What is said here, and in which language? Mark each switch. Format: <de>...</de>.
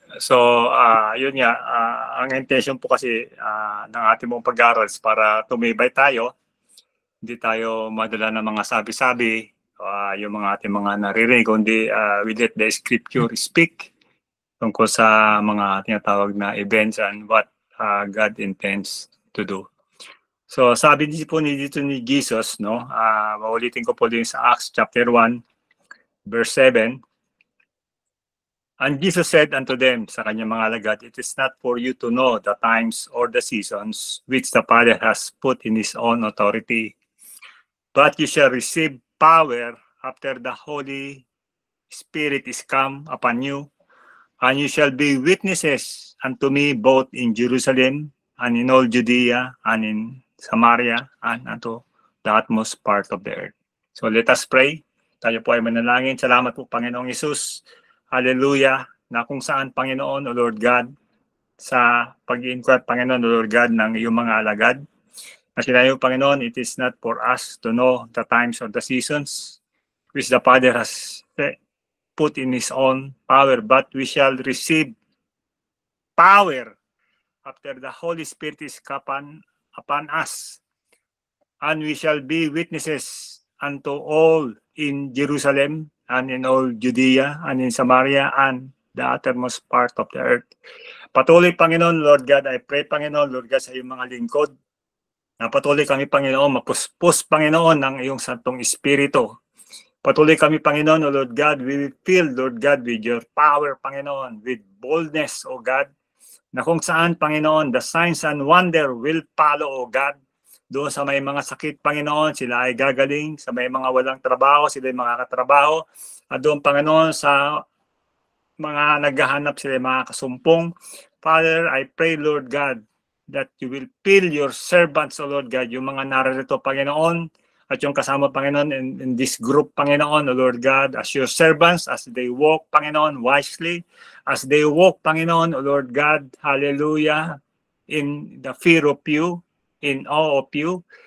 <tl>So, yun nga, ang intention po kasi ng ating mong pag-aaral para tumibay tayo, hindi tayo madala ng mga sabi-sabi, yung mga ating mga naririnig, kundi</tl> <en>we let the scripture speak</en> <tl>tungkol sa mga tinatawag na</tl> <en>events and what God intends to do.</en> <tl>So, sabi dito ni Jesus, no, maulitin ko po din sa</tl> <en>Acts chapter 1, verse 7, and Jesus said unto them,</en> <tl>sa kanyang mga alagad,</tl> <en>it is not for you to know the times or the seasons which the Father has put in his own authority, but you shall receive power after the Holy Spirit is come upon you, and you shall be witnesses unto me both in Jerusalem and in all Judea and in Samaria and unto the utmost part of the earth. So let us pray.</en> <tl>Tayo po ay manalangin. Salamat po, Panginoong Hesus. Hallelujah, na kung saan, Panginoon,</tl> <en>O Lord God,</en> <tl>sa pag-iinquire, Panginoon, O Lord God, ng iyong mga alagad. Na sinayo, Panginoon,</tl> <en>it is not for us to know the times or the seasons which the Father has put in his own power, but we shall receive power after the Holy Spirit is upon us, and we shall be witnesses unto all in Jerusalem and in all Judea and in Samaria and the uttermost part of the earth.</en> <tl>Patuloy, Panginoon,</tl> <en>Lord God, I pray,</en> <tl>Panginoon, Lord God, sa iyong mga lingkod, na patuloy kami, Panginoon, mapuspos, Panginoon, ng iyong Santong Espiritu. Patuloy kami, Panginoon,</tl> <en>O Lord God, we will fill, Lord God, with your power, Panginoon, with boldness, O God,</en> <tl>na kung saan, Panginoon,</tl> <en>the signs and wonder will follow, O God.</en> <tl>Doon sa may mga sakit, Panginoon, sila ay gagaling. Sa may mga walang trabaho, sila ay makakatrabaho. At doon, Panginoon, sa mga naghahanap, sila ay makakasumpong.</tl> <en>Father, I pray, Lord God, that you will fill your servants, O Lord God,</en> <tl>yung mga narito, Panginoon, at yung kasama, Panginoon,</tl> <en>in this group, Panginoon, O Lord God, as your servants, as they walk, Panginoon, wisely, as they walk, Panginoon, O Lord God, hallelujah, in the fear of you, in awe of you.</en>